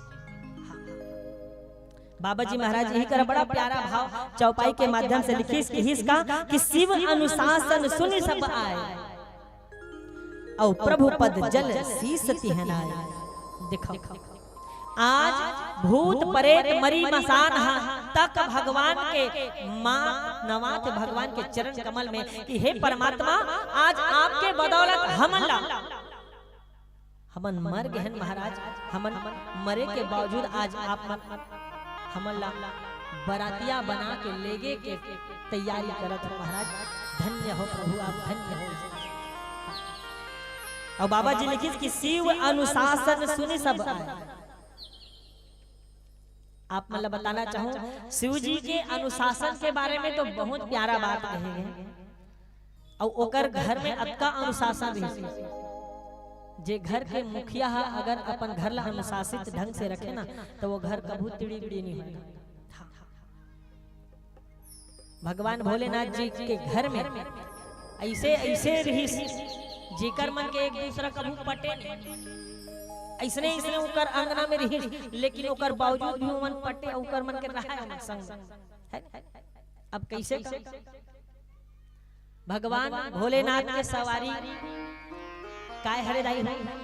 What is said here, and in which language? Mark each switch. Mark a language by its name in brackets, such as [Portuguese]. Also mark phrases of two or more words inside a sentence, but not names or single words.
[Chhattisgarhi] बाबा जी महाराज यही कर बड़ा प्यारा भाव चौपाई के माध्यम से लिखी कि [Awadhi] शिव अनुशासन सुन सब आए और प्रभु पद जल शीस तिहनाए। [Chhattisgarhi] देखो आज भूत प्रेत मरी मसान तक भगवान के मां नवात भगवान के चरण कमल में कि हे परमात्मा आज आपके बदौलत हमन मर गए महाराज, हमन मरे के बावजूद आज आप हमला बरातिया बना के लेगे के तैयारी करत हो महाराज। धन्य हो प्रभु आप, धन्य हो। और बाबा जी लिखित कि [Awadhi] शिव अनुशासन सुनि सब आए। [Chhattisgarhi] आप मतलब बताना चाहूं शिव जी के अनुशासन के बारे में तो बहुत प्यारा बात कहे गए। और ओकर घर में अतका अनुशासन रही, जे घर के मुखिया है अगर अपन घर ला अनुशासित ढंग से रखे ना तो वो घर कभी तिड़ी बिड़ी नहीं होगा। भगवान भोलेनाथ जी के घर में ऐसे ऐसे रही जेकर मन के एक दूसरा कभी पटे नहीं, ऐसने ऐसने ओकर अंगना में रही, लेकिन ओकर बावजूद भी मन पटे, ओकर मन के रहा संग। अब कैसे भगवान भोलेनाथ के सवारी काय हरे दाई है?